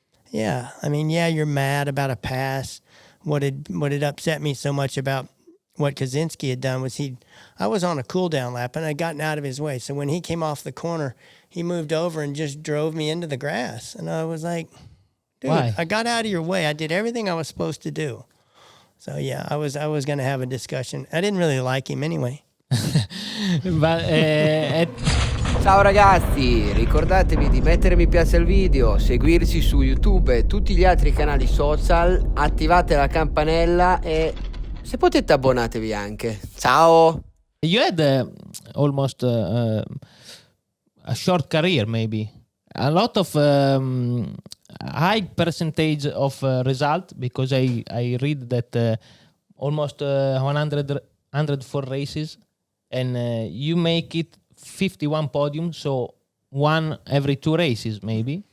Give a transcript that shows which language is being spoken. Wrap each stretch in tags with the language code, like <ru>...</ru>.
<en>Yeah, I mean, yeah, you're mad about a pass. What had upset me so much about what Kaczynski had done was I was on a cool down lap and I'd gotten out of his way. So when he came off the corner, he moved over and just drove me into the grass. And I was like, dude, Why? I got out of your way. I did everything I was supposed to do. So yeah, I was going to have a discussion. I didn't really like him anyway. But,</en> <it>Ciao ragazzi, ricordatevi di mettere mi piace al video, seguirci su YouTube e tutti gli altri canali social, attivate la campanella e se potete abbonatevi anche. Ciao!</it> <en>you had almost a short career, maybe. A lot of high percentage of result, because I read that almost 104 races, and you make it 51 podiums, so one every 2 races, maybe.</en>